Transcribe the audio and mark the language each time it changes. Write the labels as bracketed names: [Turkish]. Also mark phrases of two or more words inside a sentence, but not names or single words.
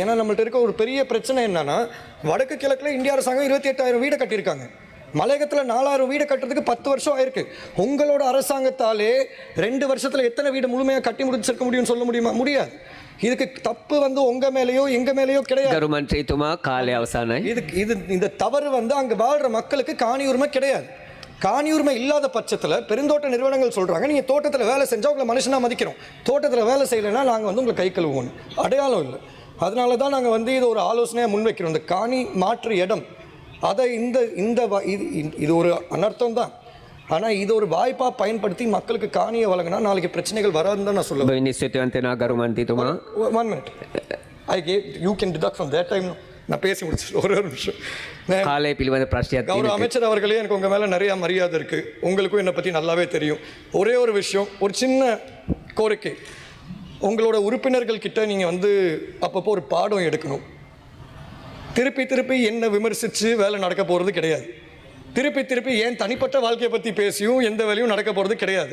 [Tamil] ஏன்னா நம்மள்ட்ட இருக்க ஒரு பெரிய பிரச்சனை என்னென்னா, வடக்கு கிழக்கில் இந்திய அரசாங்கம் 28,000 வீடு கட்டியிருக்காங்க. மலையகத்தில் 4000 வீடு கட்டுறதுக்கு 10 வருஷம் ஆயிருக்கு. உங்களோட அரசாங்கத்தாலே 2 வருஷத்தில் எத்தனை வீடு முழுமையாக கட்டி முடிச்சிருக்க முடியும்னு சொல்ல முடியுமா? முடியாது. இதுக்கு தப்பு வந்து உங்க மேலேயோ எங்க மேலேயோ கிடையாது. [Sinhala] ගරු මන්ත්‍රීතුමා කාලය අවසానයි. [Tamil] இந்த தவறு வந்து அங்க வாழ்ற மக்களுக்கு காணி உரிமை கிடையாது. காணி உரிமை இல்லாத பட்சத்தில் பெருந்தோட்ட நிறுவனங்கள் சொல்றாங்க, நீங்க தோட்டத்தில் வேலை செஞ்சா உங்களை மனுஷனா மதிக்கிறோம், தோட்டத்தில் வேலை செய்யலைன்னா நாங்க வந்து உங்களை கை கழுவுவோம். அடையாளம் இல்லை. அதனால தான் நாங்கள் வந்து இது ஒரு ஆலோசனையாக முன்வைக்கிறோம். இந்த காணி மாற்று இடம் அதை இது ஒரு அனர்த்தம் தான். ஆனால் இது ஒரு வாய்ப்பாக பயன்படுத்தி மக்களுக்கு காணியை வழங்கினா நாளைக்கு பிரச்சனைகள் வராதுன்னு தான் நான் சொல்லுவேன். [Sinhala] ගරු මන්ත්‍රීතුමා [English] 1 minute. You can deduct from that time. [Tamil] நான் பேசி முடிச்சு ஒரு நிமிஷம். [Sinhala] කාලය පිළිබඳ ප්‍රශ්නයක් [Tamil] கௌரவ அமைச்சர் அவர்களே, எனக்கு உங்கள் மேலே நிறையா மரியாதை இருக்குது, உங்களுக்கும் என்னை பற்றி நல்லாவே தெரியும். ஒரே ஒரு விஷயம், ஒரு சின்ன கோரிக்கை, உங்களோட உறுப்பினர்கள் கிட்ட நீங்கள் வந்து அப்பப்போ ஒரு பாடம் எடுக்கணும். திருப்பி என்ன விமர்சித்து வேலை நடக்க போகிறது கிடையாது. திருப்பி ஏன் தனிப்பட்ட வாழ்க்கையை பற்றி பேசியும் எந்த வேலையும் நடக்க போகிறது கிடையாது.